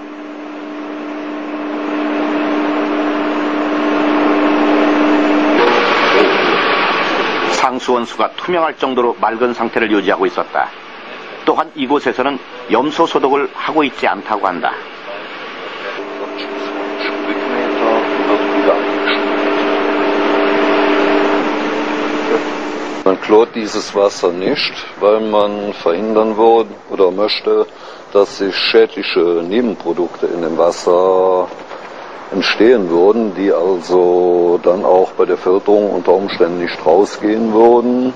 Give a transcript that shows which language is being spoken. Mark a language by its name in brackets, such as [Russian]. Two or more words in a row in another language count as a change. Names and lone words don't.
[Korean] 상수원수가 투명할 정도로 맑은 상태를 유지하고 있었다. 또한 이곳에서는 염소 소독을 하고 있지 않다고 한다. [German] Man chlort dieses Wasser nicht, weil man verhindern möchte, dass sich schädliche Nebenprodukte in dem Wasser entstehen würden, die also dann auch bei der Filterung unter Umständen nicht rausgehen würden.